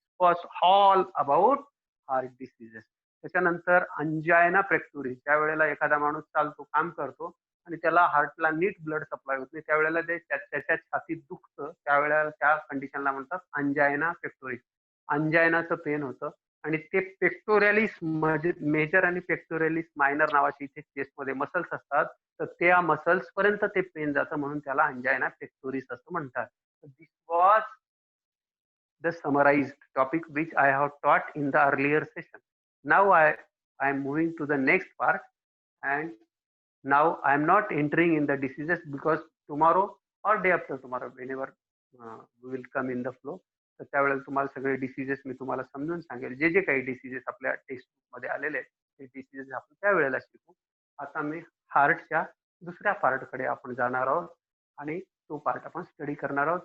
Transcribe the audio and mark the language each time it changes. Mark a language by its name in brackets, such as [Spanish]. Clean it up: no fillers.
[English] Was all about heart diseases. [Marathi] त्याच्यानंतर अंजायना pectoris, ज्या वेळेला एखादा माणूस चालतो, काम करतो आणि त्याला हार्टला नीट ब्लड सप्लाय होत नाही, त्यावेळेला ते त्याच्या छातीत दुखतं, त्यावेळेला त्या कंडिशनला म्हणतात अंजायना पेक्टोरिस. अंजायनाचं पेन होतं आणि ते पेक्टोरॅलिस मेजर आणि पेक्टोरॅलिस मायनर नावाची इथे चेस्टमध्ये मसल्स असतात, तर त्या मसल्स पर्यंत ते पेन जातं म्हणून त्याला अंजायना पेक्टोरिस असं म्हणतात. [English] This was the summarized topic which I have taught in the earlier session. Now I am moving to the next part, and now I am not entering in the diseases because tomorrow or day after tomorrow, whenever we will come in the flow, [Marathi] तर त्यावेळेला तुम्हाला सगळे diseases मी तुम्हाला समजून सांगेल. जे जे काही डिसीजेस आपल्या टेक्स्ट मध्ये आलेले आहेत ते डिसीजेस आपण त्यावेळेला शिकू. आता मी हार्टच्या दुसऱ्या पार्टकडे आपण जाणार आहोत आणि तो पार्ट आपण स्टडी करणार आहोत.